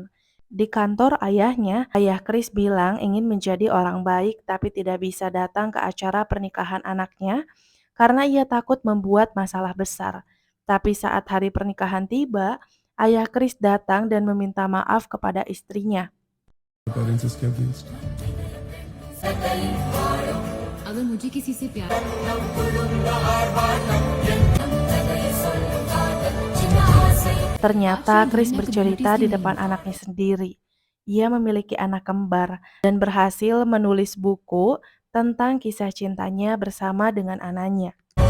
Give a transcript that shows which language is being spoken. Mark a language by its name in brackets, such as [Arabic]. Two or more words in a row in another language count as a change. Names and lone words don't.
[Indonesian] Di kantor ayahnya, ayah Kris bilang ingin menjadi orang baik tapi tidak bisa datang ke acara pernikahan anaknya karena ia takut membuat masalah besar. Tapi saat hari pernikahan tiba, ayah Kris datang dan meminta maaf kepada istrinya. [Hindi] पेरेंट्स इसके अगेंस्ट अगर मुझे किसी से प्यार [Indonesian] Ternyata Kris bercerita di depan anaknya sendiri. Ia memiliki anak kembar dan berhasil menulis buku tentang kisah cintanya bersama dengan anaknya.